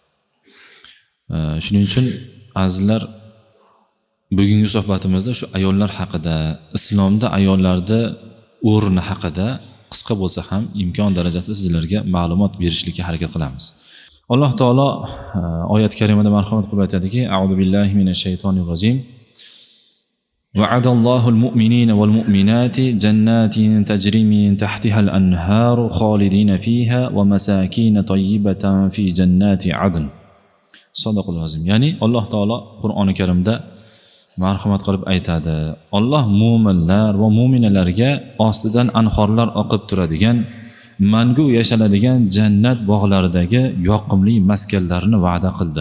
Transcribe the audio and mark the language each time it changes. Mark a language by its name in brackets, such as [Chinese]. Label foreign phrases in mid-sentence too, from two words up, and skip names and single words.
[Uzbek] Shuning uchun azizlar, bugungi suhbatimizda shu ayollar haqida, islomda ayollarda o'rni haqida qisqa bo'lsa ham imkon darajasida sizlarga ma'lumot berishlikka harakat qilamiz. Alloh taolo oyat karimada marhamat qilib aytadiki: [Arabic] أعوذ بالله من الشيطان الرجيم. وعد الله المؤمنين والمؤمنات جنات تجري من تحتها الأنهار خالدين فيها ومساكن طيبة في جنات عدن. صدق الله العظيم. [Uzbek] Ya'ni Alloh taolo Qur'oni Karimda marhamat qilib aytadi: Alloh mu'minlar va mu'minalarga ostidan anhorlar oqib turadigan, mangu yashaladigan jannat bog'laridagi yoqimli maskanlarni va'da qildi.